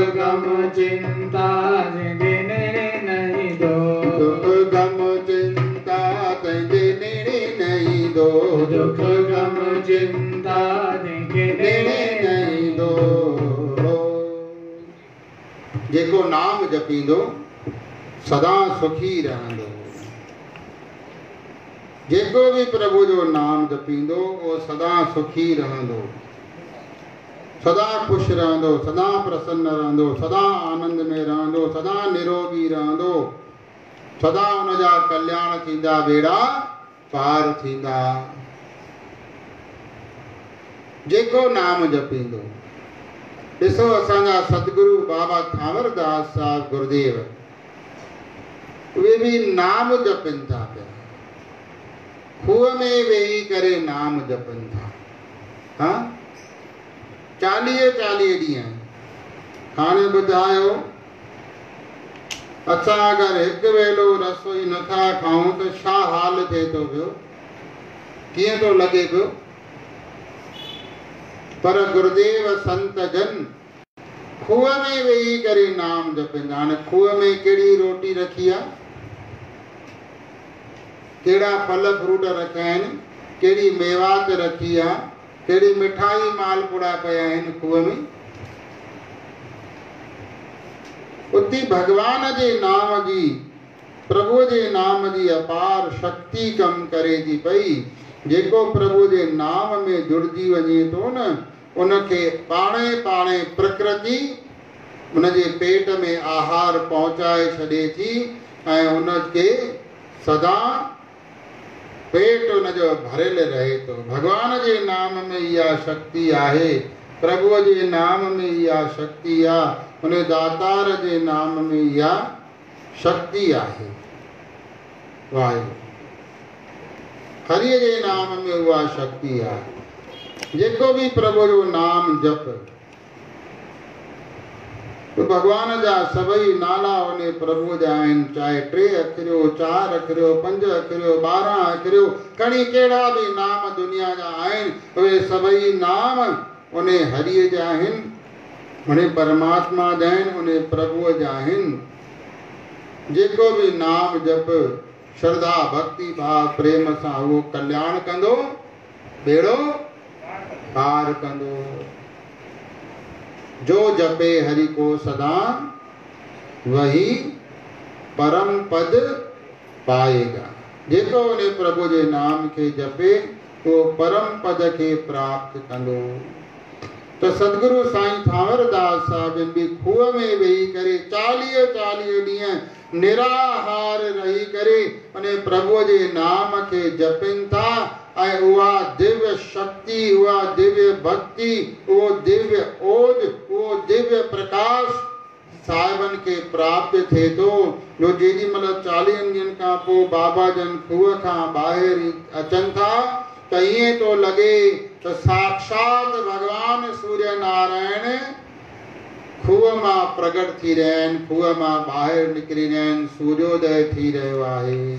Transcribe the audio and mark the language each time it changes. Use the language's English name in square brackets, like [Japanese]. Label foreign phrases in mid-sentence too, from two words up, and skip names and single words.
[Sindhi] गम चिंता तंहिंजे नेड़े नहीं दो, दुख गम चिंता तंहिंजे नेड़े नहीं दो, दुख गम चिंता तंहिंजे नेड़े नहीं दो। जेको नाम जपींदो सदा सुखी रहंदो। जेको भी प्रभु जो नाम जपींदो वो सदा सुखी रहंदो, सदा खुश रहंदो, सदा प्रसन्न रहंदो, सदा आनंद में रहंदो, सदा निरोगी रहंदो, सदा उनजा कल्याण थींदा, बेड़ा पार थींदा। जेको नाम जपींदो। ॾिसो असांजा सतगुरु बाबा थावरदास साहब गुरुदेव उहे भी नाम जपनि था पिया, खूह में वेही करे नाम जपनि था। हाँ 40 ॾींहं। हाणे ॿुधायो असां अगरि हिकु वेलो रसोई नथा खाऊं त छा हाल थिए थो पियो, कीअं थो लॻे पियो। पर गुरुदेव संत जन खूह में वेही करे नाम जपंदा। हाणे खूह में कहिड़ी रोटी रखी आहे, कहिड़ा फल फ्रूट रखिया आहिनि, कहिड़ी मेवात रखी आहे, कहिड़ी मिठाई मालपुड़ा पिया आहिनि खूह में। उते भगवान जे नाम जी, प्रभु जे नाम जी अपार शक्ति कम करे थी पई। जेको प्रभु जे नाम में जुड़जी वञे थो न, उनखे पाणे पाणे प्रकृति उनजे पेट में आहार पहुचाए छॾे थी ऐं उनखे सदा पेट उनजो भरियल रहे थो। भगवान जे नाम में इहा शक्ति आहे, प्रभुअ जे नाम में इहा शक्ति आहे, उन दातार जे नाम में इहा शक्ति आहे। वाहिगुरु हरिअ जे नाम में उहा शक्ति आहे। जेको भी प्रभु जो नाम जप तो भगवान जा सभई नाला उन प्रभु जा आहिनि, चाहे 3 अखरियो 4 अखरियो 5 अखरियो 12 अखरियो, खणी कहिड़ा भी नाम दुनिया जा आहिनि, उहे सभई नाम उन हरिअ जा आहिनि, उन परमात्मा जा आहिनि, उन प्रभुअ जा आहिनि। जेको भी नाम जप श्रद्धा भक्ति भाव प्रेम सां उहो कल्याण कंदो, बेड़ो पार कंदो। [Hindi] जो जपे हरि को सदा वही परम पद पाएगा। [Sindhi] जेको उन प्रभु जे नाम के जपे वो परम पद के प्राप्त कंदो। तो सदगुरु साईं थावरदास साहब भी खूह में वेही करे 40 ॾींहं निराहार रही करे उन प्रभु जे नाम के जपनि था ऐं उहा दिव्य शक्ति, उहा दिव्य भक्ति, उहो दिव्य ओज, उहो दिव्य प्रकाश साहिबन के प्राप्त थे तो। जो जेॾी महिल 40 ॾींहंनि खां पोइ बाबा जन खूह खां ॿाहिरि अचनि था त ईअं थो लॻे त साक्षात भगवान सूर्य नारायण खूह मां प्रगट थी रहिया आहिनि, खूह मां ॿाहिरि निकिरी रहिया आहिनि, सूर्योदय थी रहियो आहे।